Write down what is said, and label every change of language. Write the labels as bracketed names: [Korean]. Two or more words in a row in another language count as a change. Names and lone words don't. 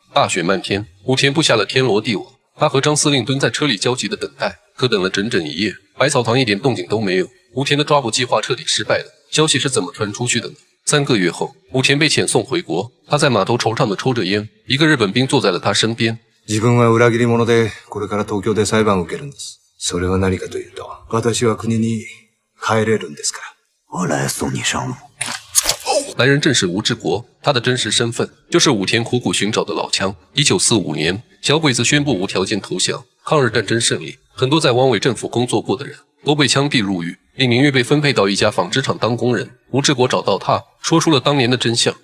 [Chinese] 大雪漫天，吴天布下了天罗地网，他和张司令蹲在车里焦急的等待，可等了整整一夜，百草堂一点动静都没有。吴田的抓捕计划彻底失败了。消息是怎么传出去的呢？3个月后，吴田被遣送回国，他在码头惆怅地抽着烟，一个日本兵坐在了他身边。 [Japanese] 自分は裏切り者で、これから東京で裁判を受けるんです。それは何かというと、私は国に帰れるんですから。 [Chinese] 我来送你上路。来人正是吴志国，他的真实身份就是武田苦苦寻找的老枪。1945年，小鬼子宣布无条件投降，抗日战争胜利，很多在汪伪政府工作过的人都被枪毙入狱。李明玉被分配到一家纺织厂当工人，吴志国找到他，说出了当年的真相。